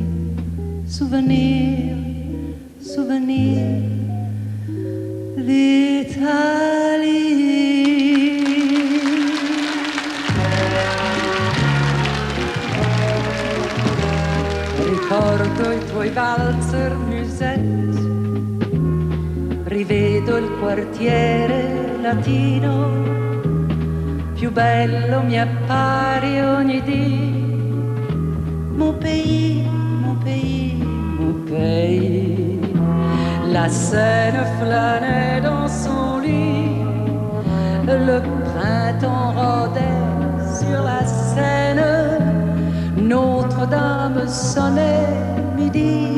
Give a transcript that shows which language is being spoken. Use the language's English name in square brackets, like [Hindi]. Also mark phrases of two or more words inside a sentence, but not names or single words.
[French] Souvenir, souvenir [Italian] Ricordo i tuoi valzer musette, rivedo il quartiere latino, più bello mi appare ogni dì. [French] Mon pays, mon pays, mon pays. La Seine flânait dans son lit, le printemps rôdait sur la Seine, Notre-Dame sonnait midi.